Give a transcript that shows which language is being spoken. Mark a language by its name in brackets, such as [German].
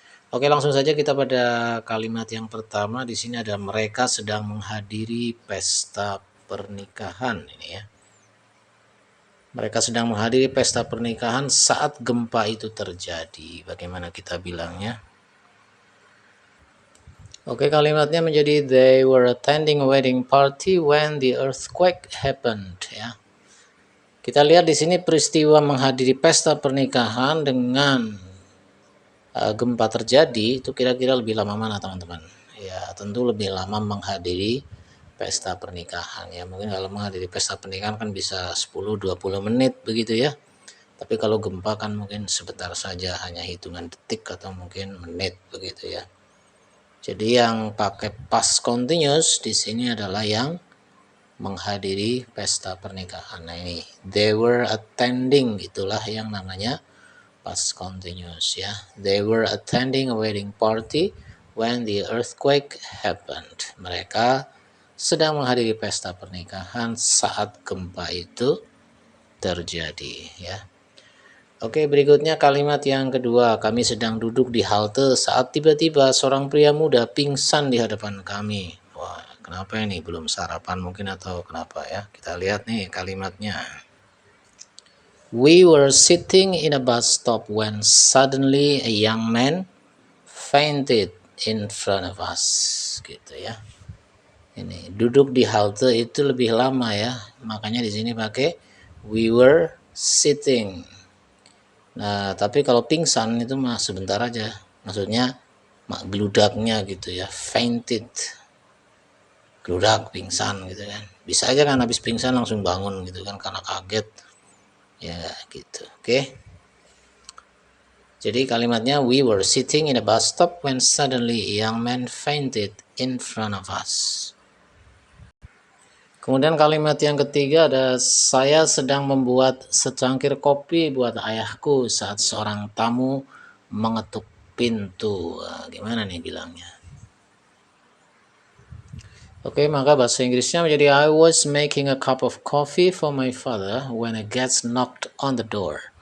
[Indonesian] Oke, langsung saja kita pada kalimat yang pertama. Di sini ada mereka sedang menghadiri pesta pernikahan ini ya. Mereka sedang menghadiri pesta pernikahan saat gempa itu terjadi. Bagaimana kita bilangnya? Oke, kalimatnya menjadi [English] they were attending a wedding party when the earthquake happened [Indonesian] ya. Kita lihat di sini peristiwa menghadiri pesta pernikahan dengan gempa terjadi itu kira-kira lebih lama mana teman-teman? Ya, tentu lebih lama menghadiri pesta pernikahan ya. Mungkin kalau menghadiri pesta pernikahan kan bisa 10-20 menit begitu ya. Tapi kalau gempa kan mungkin sebentar saja, hanya hitungan detik atau mungkin menit begitu ya. Jadi yang pakai past continuous di sini adalah yang menghadiri pesta pernikahan. Nah ini [English] they were attending, [Indonesian] itulah yang namanya past continuous ya. [English] They were attending a wedding party when the earthquake happened. [Indonesian] Mereka sedang menghadiri pesta pernikahan saat gempa itu terjadi ya. Oke, berikutnya kalimat yang kedua. Kami sedang duduk di halte saat tiba-tiba seorang pria muda pingsan di hadapan kami. Wah, kenapa ini? Belum sarapan mungkin atau kenapa ya? Kita lihat nih kalimatnya. [English] We were sitting in a bus stop when suddenly a young man fainted in front of us. [Indonesian] Gitu ya. Ini duduk di halte itu lebih lama ya. Makanya di sini pakai [English] we were sitting. [Indonesian] Nah, tapi kalau pingsan itu mah sebentar aja. Maksudnya geludaknya gitu ya, fainted. Geludak, pingsan gitu kan. Bisa aja kan habis pingsan langsung bangun gitu kan karena kaget. Ya, gitu. Oke. Jadi kalimatnya [English] we were sitting in a bus stop when suddenly a young man fainted in front of us. [Indonesian] Kemudian kalimat yang ketiga ada saya sedang membuat secangkir kopi buat ayahku saat seorang tamu mengetuk pintu. Nah, gimana nih bilangnya? Oke, maka bahasa Inggrisnya menjadi [English] I was making a cup of coffee for my father when a guest knocked on the door.